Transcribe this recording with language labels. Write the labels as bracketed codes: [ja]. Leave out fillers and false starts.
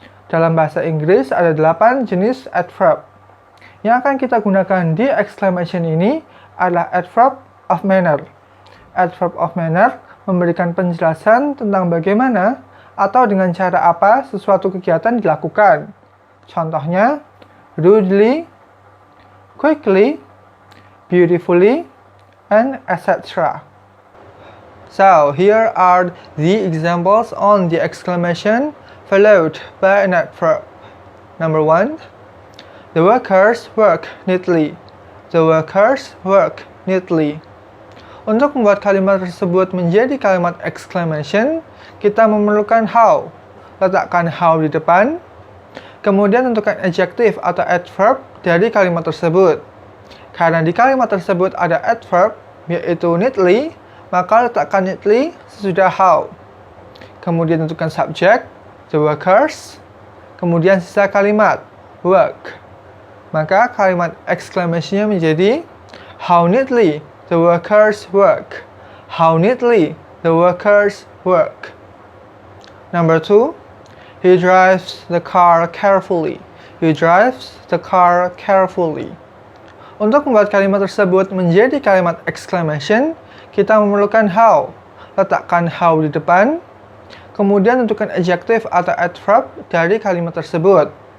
[id] Dalam bahasa Inggris ada 8 jenis adverb. Yang akan kita gunakan di exclamation ini adalah adverb of manner. Adverb of manner memberikan penjelasan tentang bagaimana atau dengan cara apa sesuatu kegiatan dilakukan. Contohnya, [en] rudely, quickly, beautifully, and etc. So, here are the examples on the exclamation followed by an adverb. Number 1, the workers work neatly. The workers work neatly. [id] Untuk membuat kalimat tersebut menjadi kalimat exclamation, kita memerlukan how. Letakkan how di depan, kemudian tentukan adjektif atau adverb dari kalimat tersebut. Karena di kalimat tersebut ada adverb, yaitu neatly, maka letakkan neatly sesudah how. Kemudian tentukan subjek, the workers. Kemudian sisa kalimat, work. Maka kalimat exclamation-nya menjadi [en] how neatly the workers work. How neatly the workers work. Number 2, he drives the car carefully. He drives the car carefully. [id] Untuk membuat kalimat tersebut menjadi kalimat exclamation, kita memerlukan how. Letakkan how di depan. Kemudian tentukan adjective atau adverb dari kalimat tersebut.